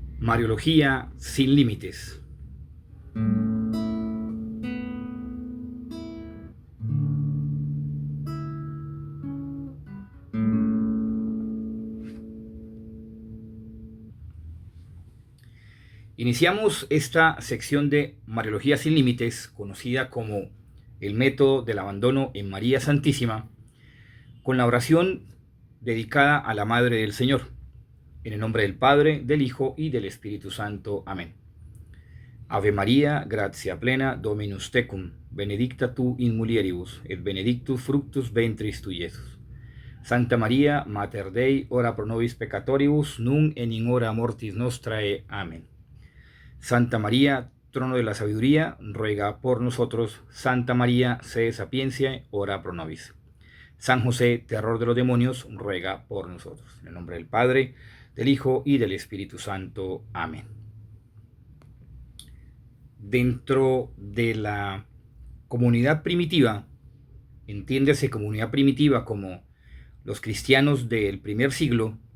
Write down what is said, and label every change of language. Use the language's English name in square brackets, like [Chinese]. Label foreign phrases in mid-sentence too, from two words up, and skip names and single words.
[Spanish] Mariología sin límites. Iniciamos esta sección de Mariología sin límites, conocida como el método del abandono en María Santísima, con la oración dedicada a la Madre del Señor. En el nombre del Padre, del Hijo y del Espíritu Santo. Amén. [Latin] Ave María, gratia plena, Dominus tecum, benedicta tu in mulieribus, et benedictus fructus ventris tui, Iesus. Santa María, Mater Dei, ora pro nobis peccatoribus, nunc et in hora mortis nostrae. [Spanish] Amén. Santa María, trono de la sabiduría, ruega por nosotros. [Latin] Santa María, sede sapiencia, ora pro nobis. [Spanish] San José, terror de los demonios, ruega por nosotros. En el nombre del Padre, del Hijo y del Espíritu Santo. Amén. Dentro de la comunidad primitiva, entiéndase comunidad primitiva como los cristianos del primer siglo,